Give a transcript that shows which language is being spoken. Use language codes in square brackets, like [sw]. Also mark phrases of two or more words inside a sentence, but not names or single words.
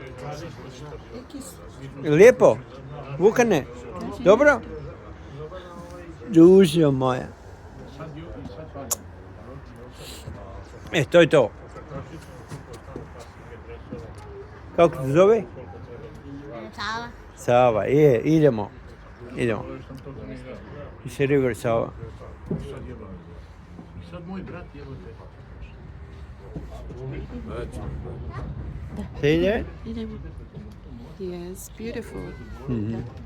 [hr] Lijepo. Vukane. Dobro? Dušo moja. To je to. Kako se zove? Sava, idemo. [en] It's a river Sava. See that? Yes, beautiful. Mm-hmm.